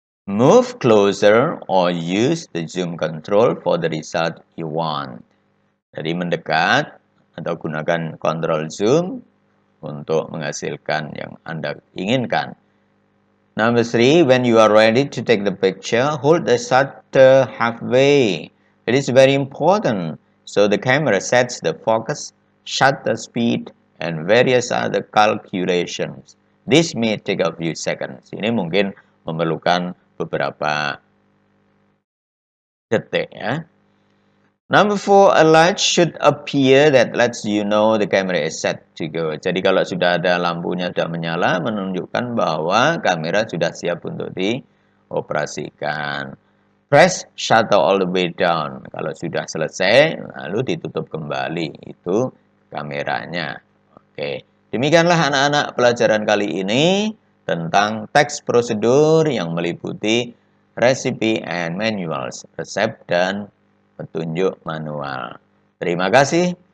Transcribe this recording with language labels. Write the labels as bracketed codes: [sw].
[en] Move closer or use the zoom control for the result you want. [id] Jadi mendekat atau gunakan kontrol zoom untuk menghasilkan yang Anda inginkan. [en] Number 3, when you are ready to take the picture, hold the shutter halfway. It is very important. So the camera sets the focus, shutter speed, and various other calculations. This may take a few seconds. [id] Ini mungkin memerlukan beberapa detik ya. [en] Number 4, a light should appear that lets you know the camera is set to go. [id] Jadi kalau sudah ada lampunya sudah menyala, menunjukkan bahwa kamera sudah siap untuk dioperasikan. [en] Press shutter all the way down. [id] Kalau sudah selesai, lalu ditutup kembali. Itu kameranya. Oke, demikianlah anak-anak pelajaran kali ini tentang teks prosedur yang meliputi [en] recipe and manuals, [id] resep dan petunjuk manual. Terima kasih.